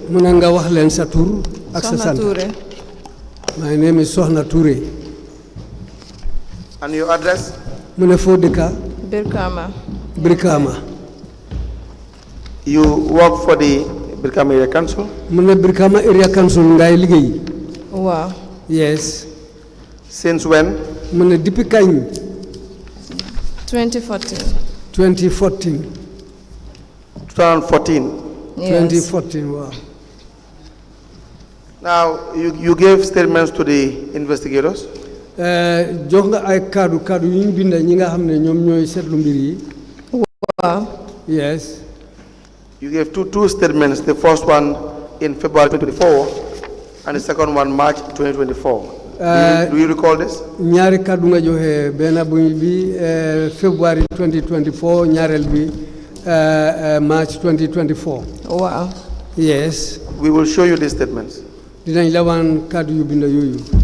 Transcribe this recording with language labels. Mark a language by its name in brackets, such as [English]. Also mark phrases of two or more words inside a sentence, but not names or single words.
[English] Sohna Touray. My name is Sohna Touray. And your address? Brikama. Brikama. You work for the Brikama Area Council? [Wolof] Brikama Area Council ngay liggéey. [English] Wow. Yes. Since when? [Wolof] Depuis kañ? [English] 2014. 2014. 2014. Yes. 2014, wow. Now, you gave statements to the investigators? [Wolof] Jox nga ay kaddu yu ñu bind ñi nga xam ne ñoom ñooy seetlu mbir yi. [English] Wow. Yes. You gave two statements, the first one in February 2024 and the second one March 2024. Do you recall this? [Wolof] Ñaari kaddu nga joxe benn bi February 2024 ñaareel bi March 2024. [English] Wow. Yes. We will show you these statements. [Wolof] Dinañ la wan kaddu yu bind yooyu.